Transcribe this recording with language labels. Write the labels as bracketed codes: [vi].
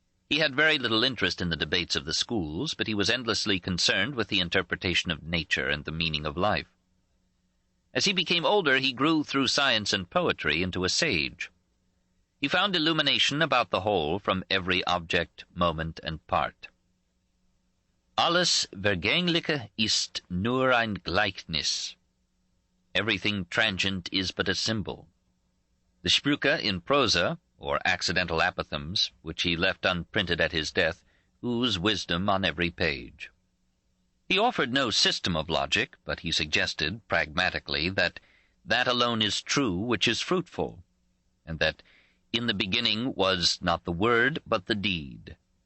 [en] He had very little interest in the debates of the schools, but he was endlessly concerned with the interpretation of nature and the meaning of life. As he became older, he grew through science and poetry into a sage. He found illumination about the whole from every object, moment, and part. [de] Alles Vergängliche ist nur ein Gleichnis. [en] Everything transient is but a symbol. The Sprüche in prosa, or accidental apothegms, which he left unprinted at his death, ooze wisdom on every page. He offered no system of logic, but he suggested, pragmatically, that alone is true which is fruitful, and that in the beginning was not the word, but the deed.